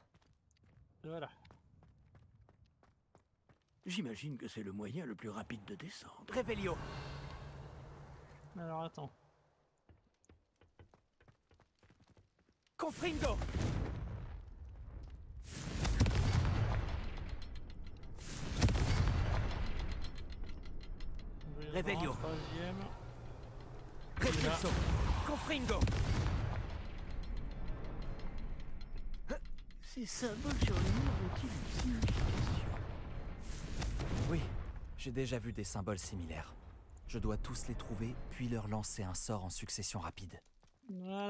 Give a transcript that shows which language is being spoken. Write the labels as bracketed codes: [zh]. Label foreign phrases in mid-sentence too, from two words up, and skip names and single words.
[fr] Voilà. J'imagine que c'est le moyen le plus rapide de descendre. Revelio. Alors attends. Confringo! Revelio. Troisième. Repulso. Confringo. Ces symboles sur les murs ont-ils une signification? Oui, j'ai déjà vu des symboles similaires. Je dois tous les trouver, puis leur lancer un sort en succession rapide. Voilà.